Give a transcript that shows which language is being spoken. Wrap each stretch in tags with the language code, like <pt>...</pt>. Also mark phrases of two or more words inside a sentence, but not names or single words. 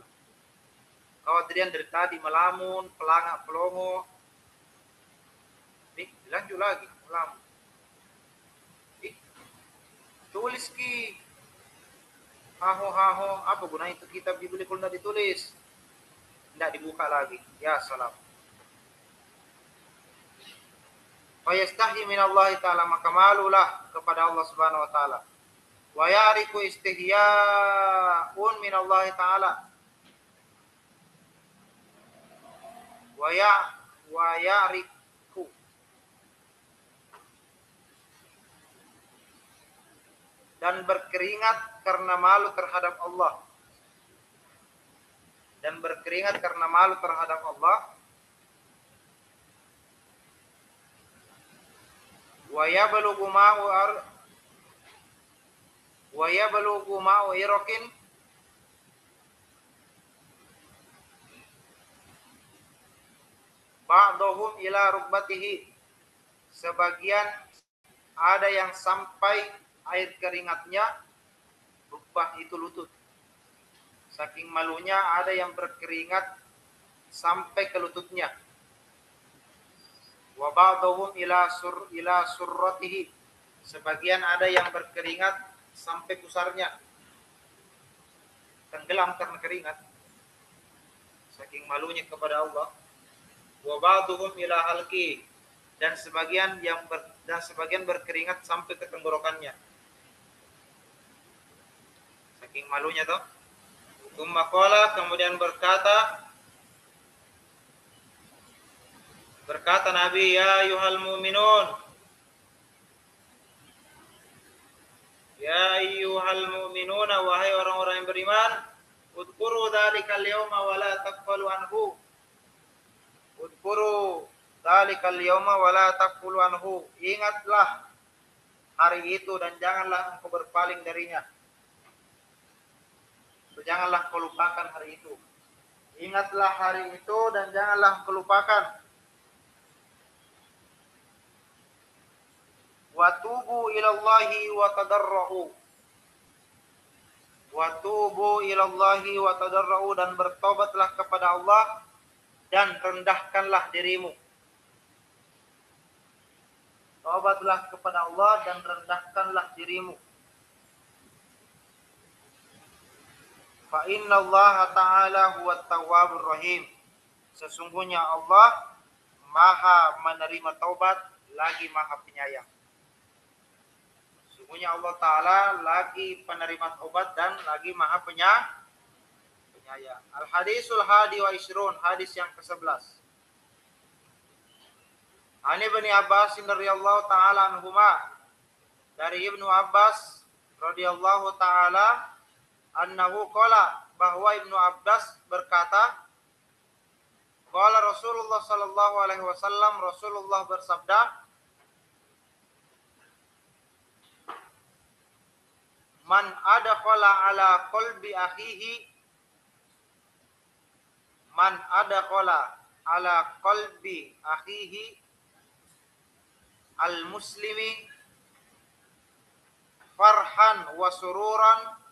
<id>Kalau dia dari tadi melamun, pelangak, pelongo, lanjut lagi melamun, tulis ki haho, apa guna itu kitab dibeli kalau tidak ditulis, tidak dibuka lagi,</id> <ar>يا سلام. فيستحي من الله تعالى,</ar> <id>maka malulah kepada Allah</id> <ar>سبحانه وتعالى. ويعرق استحياء من الله تعالى. ويعرق,</ar> <id>dan berkeringat karena malu terhadap Allah. Dan berkeringat karena malu terhadap Allah.</id> <ar>ويبلغ ماء عرق بعضهم إلى ركبته.</ar> <id>Sebagian ada yang sampai air keringatnya, rukbah itu lutut. Saking malunya ada yang berkeringat sampai ke lututnya.</id> <ar>وبعضهم إلى سرته.</ar> <id>Sebagian ada yang berkeringat sampai pusarnya. Tenggelam karena keringat. Saking malunya kepada Allah.</id> <ar>وبعضهم إلى حلقه.</ar> <id>Dan sebagian berkeringat sampai ke tenggorokannya. Saking malunya toh.</id> <ar>ثم قال,</ar> <id>kemudian berkata Nabi,</id> <ar>يا أيها المؤمنون يا أيها المؤمنون,</ar> <id>wahai orang-orang yang beriman,</id> <ar>اذكروا ذلك اليوم ولا تقبلوا عنه. اذكروا ذلك اليوم ولا تقبلوا عنه.</ar> <id>Ingatlah hari itu dan janganlah engkau berpaling darinya. Janganlah kau lupakan hari itu. Ingatlah hari itu dan janganlah kau lupakan.</id> <ar>وتوبوا إلى الله وتضرعوا. وتوبوا إلى الله وتضرعوا,</ar> <id>dan bertobatlah kepada Allah dan rendahkanlah dirimu. Tobatlah kepada Allah dan rendahkanlah dirimu.</id> <ar>فإن الله تعالى هو التواب الرحيم.</ar> <id>Sesungguhnya Allah maha menerima taubat lagi maha penyayang. Sesungguhnya Allah ta'ala lagi penerima taubat dan lagi maha penyayang.</id> <ar>الحديث الحادي والعشرون,</ar> <id>hadis yang ke-11.</id> <ar>عن ابن عباس رضي الله تعالى عنهما, dari Ibnu Abbas رضي الله تعالى أنه قال,</ar> <id>bahwa Ibnu Abbas berkata,</id> <ar>قال رسول الله صلى الله عليه وسلم,</ar> <id>Rasulullah bersabda,</id> <ar>من أدخل على قلب أخيه, من أدخل على قلب أخيه المسلم فرحا وسرورا</ar>